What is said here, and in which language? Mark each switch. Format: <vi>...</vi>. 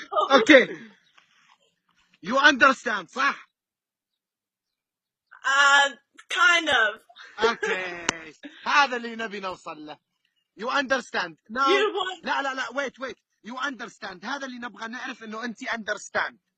<en>Okay you understand صح؟ Kind of.</en> <ar>اوكي هذا اللي نبي نوصل له.</ar> <en>you understand now. You want... لا wait you understand.</en> <ar>هذا اللي نبغى نعرف انه انت understand.</ar>